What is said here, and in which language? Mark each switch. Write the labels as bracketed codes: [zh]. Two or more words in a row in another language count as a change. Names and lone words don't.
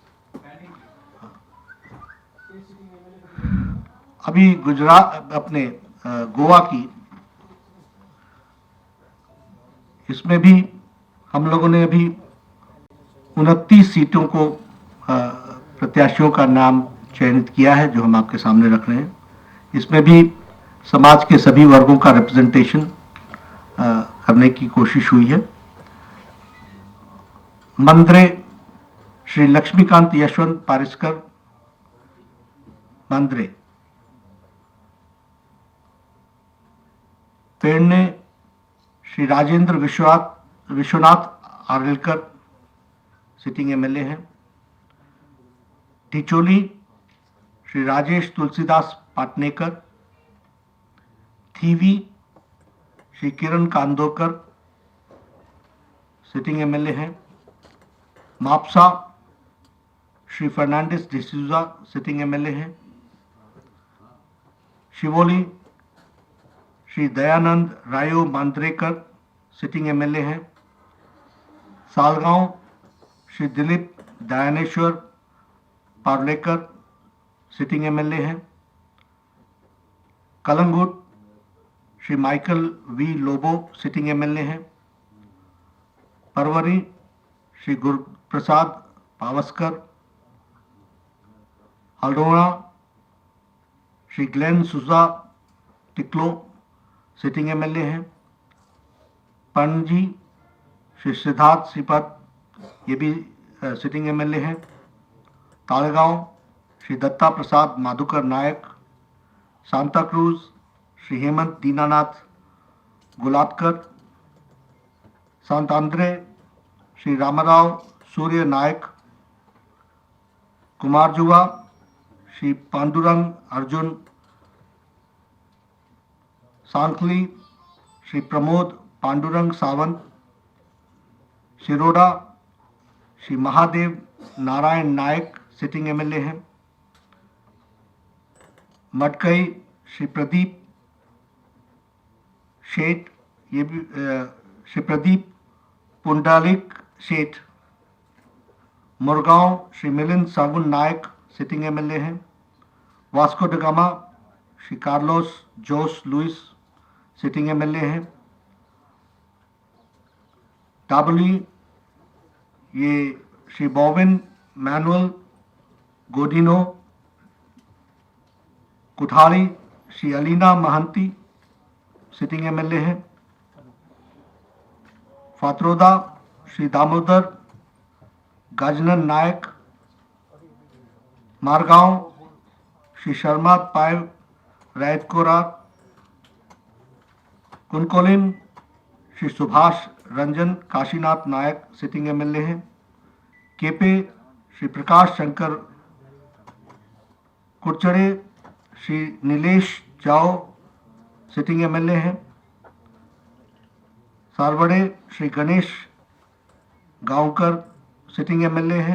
[hi] अभी गुजरात अपने गोवा की इसमें भी हम लोगों ने अभी 29 सीटों को प्रत्याशियों का नाम चयनित किया है जो हम आपके सामने रख रहे हैं। इसमें भी समाज के सभी वर्गों का रिप्रेजेंटेशन करने की कोशिश हुई है। मंद्रे श्री लक्ष्मीकांत यशवंत पारिस्कर मंद्रे। पेड़ने श्री राजेंद्र विश्वनाथ आर्लेकर [en] sitting MLA [hi] हैं। टिचोली श्री राजेश तुलसीदास पाटनेकर। थीवी श्री किरण कांदोकर [en] sitting MLA [hi] हैं। मापसा श्री फर्नांडिस डिसूजा [en] sitting MLA [hi] हैं। शिवोली श्री दयानंद रायो मांद्रेकर [en] sitting MLA [hi] हैं। सालगांव श्री दिलीप दयानेश्वर पार्लेकर [en] sitting MLA [hi] हैं। कलंगुट श्री माइकल वी लोबो [en] sitting MLA [hi] हैं। परवरी श्री गुरुप्रसाद पावस्कर। हल्द्वानी श्री ग्लेन सुजा टिक्लो [en] sitting MLA [hi] हैं। पणजी श्री सिद्धार्थ श्रीपद, ये भी [en] sitting MLA [hi] हैं। तालगांव श्री दत्ता प्रसाद माधुकर नायक। सांता क्रूज श्री हेमंत दीनानाथ गुलाबकर। सांतांद्रे श्री रामाराव सूर्य नायक। कुमारजुआ श्री पांडुरंग अर्जुन। सांखली श्री प्रमोद पांडुरंग सावंत। शिरोडा श्री महादेव नारायण नायक, [en] sitting MLA [hi] हैं। मटकई श्री प्रदीप शेठ, ये भी श्री प्रदीप पुंडालिक शेठ। मुरगांव श्री मिलिंद सागुन नायक, [en] sitting MLA [hi] हैं। वास्को ड गामा श्री कार्लोस जोस लुइस, [en] sitting MLA [hi] हैं। डाबली ये श्री बॉबिन मैनुअल गोडिनो। कुठारी श्री अलीना महंती, [en] sitting MLA [hi] हैं। फातरोदा श्री दामोदर गजनन नायक। मारगांव श्री शर्मा पायव रैतकोरा। कुनकोलिन श्री सुभाष रंजन काशीनाथ नायक, [en] sitting MLA [hi] हैं। केपे श्री प्रकाश शंकर कुरचड़े। श्री नीलेश जाओ, [en] sitting MLA [hi] हैं। सारवड़े श्री गणेश गांवकर, [en] sitting MLA [hi] हैं।